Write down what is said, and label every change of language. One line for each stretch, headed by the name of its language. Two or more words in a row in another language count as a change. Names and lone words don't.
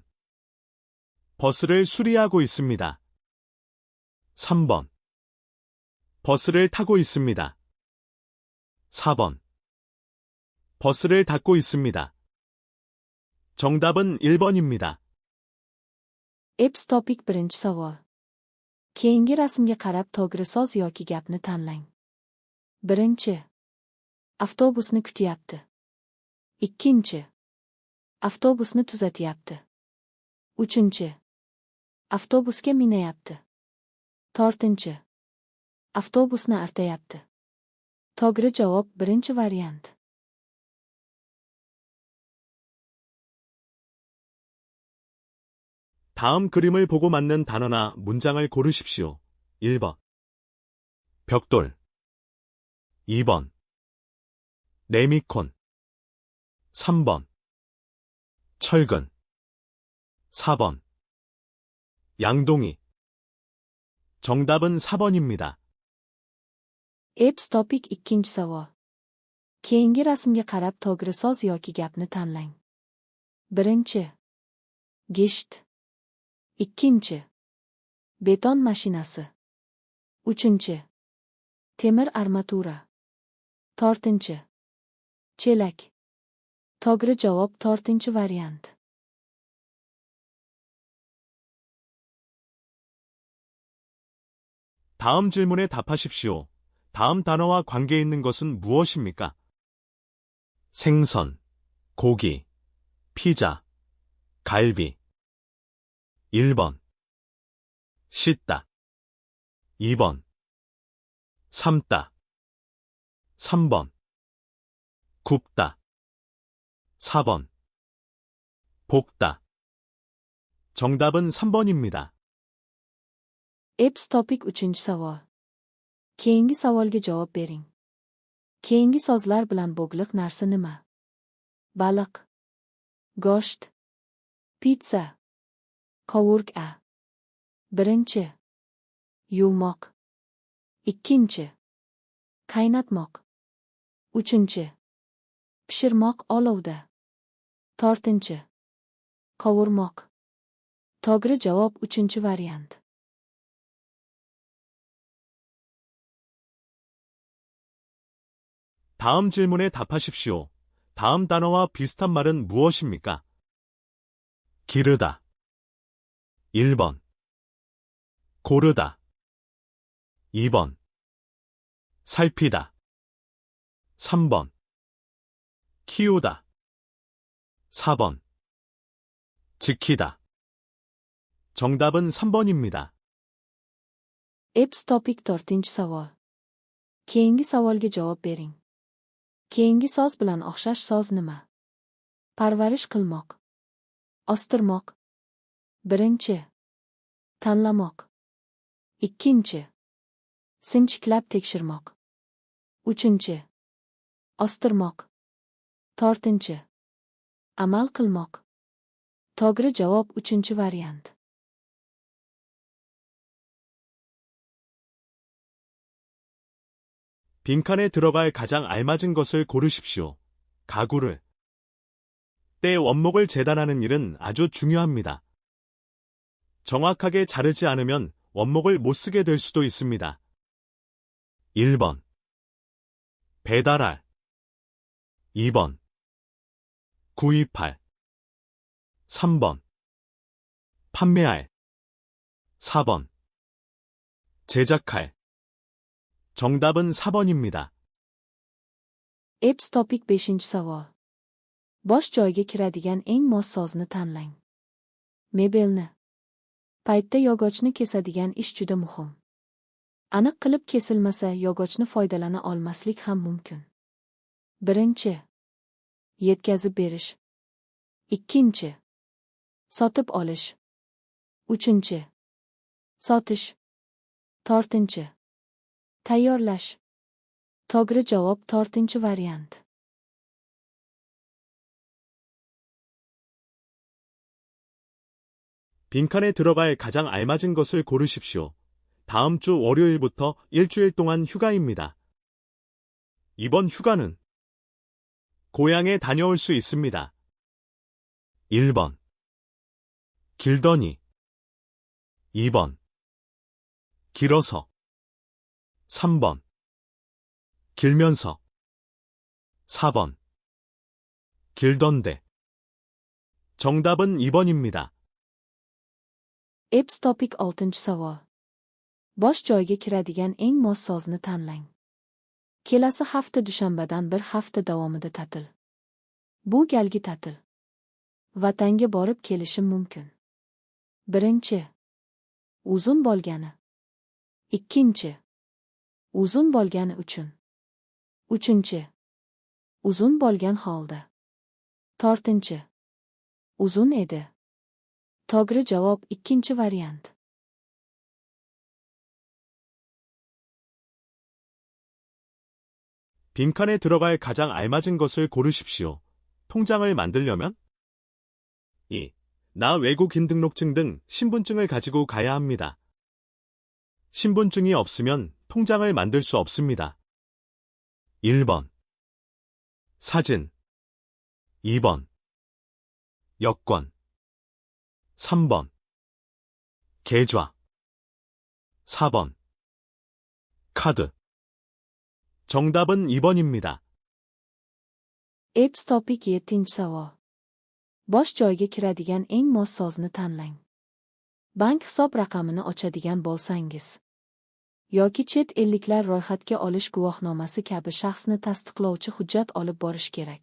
Korean: 버스를 수리하고 있습니다. 3번. 버스를 타고 있습니다. 4번. 버스를 닫고 있습니다. 정답은 1번입니다.
Uzbek: Eps topik birinchi savol. Keyingi rasmga qarab to'g'ri so'z yoki gapni tanlang. Birinchi. Avtobusni kutyapti. Ikkinchi. Avtobusni tuzatyapti. Uchinchi. Avtobusga minayapti. To'rtinchi. Avtobusni artayapti. To'g'ri javob birinchi variant.
Korean: 다음 그림을 보고 맞는 단어나 문장을 고르십시오. 1번. 벽돌. 2번. 레미콘. 3번. 철근. 4번. 양동이. 정답은 4번입니다.
Uzbek: Eps topik ikkinchi savol. Keyingi rasmga qarab to'g'ri so'z yoki gapni tanlang. Birinchi. Gisht. Ikkinchi. Beton mashinasi. Uchinchi. Temir armatura. To'rtinchi. Chelak. To'g'ri javob to'rtinchi variant.
Korean: 다음 질문에 답하십시오. 다음 단어와 관계 있는 것은 무엇입니까? 생선, 고기, 피자, 갈비. 1번. 씻다. 2번. 삶다. 3번. 굽다. 4번. 볶다. 정답은 3번입니다.
Uzbek: Eps topik uchinchi savol. Keyingi savolga javob bering. Keyingi so'zlar bilan bog'liq narsa nima? Baliq. Go'sht. Pitsa. Qovurqa. Birinchi. Yuvmoq. Ikkinchi. Qaynatmoq. Uchinchi. Pishirmoq olovda. To'rtinchi. Qovurmoq. To'g'ri javob uchinchi variant.
Korean: 다음 질문에 답하십시오. 다음 단어와 비슷한 말은 무엇입니까? 기르다. 1번. 고르다. 2번. 살피다. 3번. 키우다. 4번. 지키다. 정답은 3번입니다.
Uzbek: Eps topik to'rtinchi savol. Keyingi savolga javob bering. Keyingi so'z bilan o'xshash so'z nima? Parvarish qilmoq. Ostirmoq. Birinchi. Tanlamoq. Ikkinchi. Sinchiklab tekshirmoq. Uchinchi. Ostirmoq. To'rtinchi. Amal qilmoq. To'g'ri javob uchinchi variant.
Korean: 빈칸에 들어갈 가장 알맞은 것을 고르십시오. 가구를. 때 원목을 재단하는 일은 아주 중요합니다. 정확하게 자르지 않으면 원목을 못 쓰게 될 수도 있습니다. 1번. 배달할. 2번. 구입할. 3번. 판매할. 4번. 제작할. 정답은 4번입니다.
Uzbek: Eps topik beshinchi savol. Bosh joyiga kiradigan eng mos so'zni tanlang. Mebelni. Paytda yog'ochni kesadigan ish juda muhim. Aniq qilib kesilmasa yog'ochni foydalana olmaslik ham mumkin. Birinchi. Yetkazib berish. Ikkinchi. Sotib olish. Uchinchi. Sotish. To'rtinchi. Tayyorlash. To'g'ri javob to'rtinchi variant.
Korean: 빈칸에 들어갈 가장 알맞은 것을 고르십시오. 다음 주 월요일부터 일주일 동안 휴가입니다. 이번 휴가는 고향에 다녀올 수 있습니다. 1번. 길더니 2번. 길어서 3번. 길면서 4번. 길던데. 정답은 2번입니다.
Uzbek: Epps topik 6-savol. Bosh joyga kiradigan eng mos sozni tanlang. Kelasi hafta dushanbadan bir hafta davomida ta'til. Bu galgi ta'til. Vatanga borib kelishim mumkin. Birinchi. Uzun bo'lgani. Ikkinchi. Uzun bo'lgani uchun. Uchinchi. Uzun bo'lgan holda. To'rtinchi. Uzun edi. To'g'ri javob ikkinchi variant.
Korean: 빈칸에 들어갈 가장 알맞은 것을 고르십시오. 통장을 만들려면 2. 나 외국인 등록증 등 신분증을 가지고 가야 합니다. 신분증이 없으면 통장을 만들 수 없습니다. 1번. 사진 2번. 여권 3번. 계좌 4번. 카드. 정답은 2번입니다.
Uzbek: Epps topik 7-savol. Bosh joyga kiradigan eng mos sozni tanlang. Bank hisob raqamini ochadigan bo'lsangiz yoki chet elliklar ro'yxatga olish guvohnomasi kabi shaxsni tasdiqlovchi hujjat olib borish kerak.